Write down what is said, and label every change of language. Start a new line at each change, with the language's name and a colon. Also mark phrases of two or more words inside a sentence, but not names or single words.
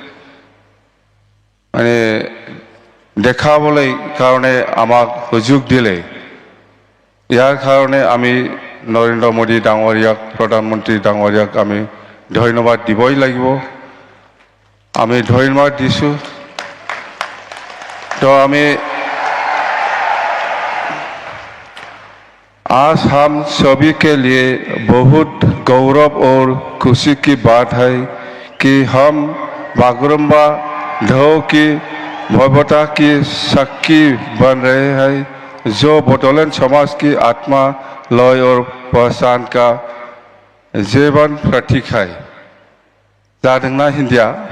Assamese: মানে দেখাবলৈ কাৰণে আমাক সুযোগ দিলে ইয়াৰ কাৰণে আমি নৰেন্দ্ৰ মোদী ডাঙৰীয়াক প্ৰধানমন্ত্ৰী ডাঙৰীয়াক আমি ধন্যবাদ দিবই লাগিব আমি ধন্যবাদ দিছোঁ
Hindi: तो हमें आज हम सभी के लिए बहुत गौरव और खुशी की बात है कि हम बागुरुम्बा ढोल की भव्यता की साक्षी बन रहे हैं जो बडोलेण्ड समाज की आत्मा लय और पहचान का जीवन प्रतीक है
Bodo: जादोंना हिंदिया